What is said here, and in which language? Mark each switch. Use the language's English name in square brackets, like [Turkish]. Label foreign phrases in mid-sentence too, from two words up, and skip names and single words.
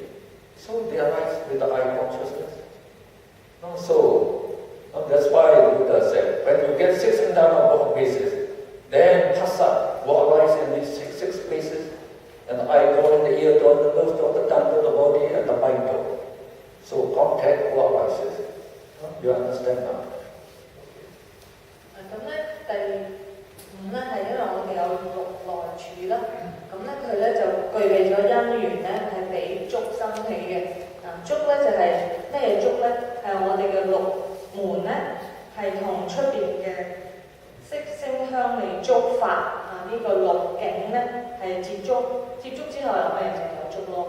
[English] So they arise with the eye consciousness. So that's why the Buddha said, when you get 6 internal bases, then Phassa will arise in these 6 bases, and the eye door, and the ear door, the nose door, the tongue door, the body, and the mind door. So contact will arise. You understand now? [Cantonese] 咁咧第5咧係因為我哋有六內處啦，咁咧佢咧就具備咗因緣咧係俾觸生起嘅。觸咧就係咩觸咧？係我哋嘅六門咧係同出邊嘅色聲香味觸法呢個六境咧係接觸之後有咩就有觸咯。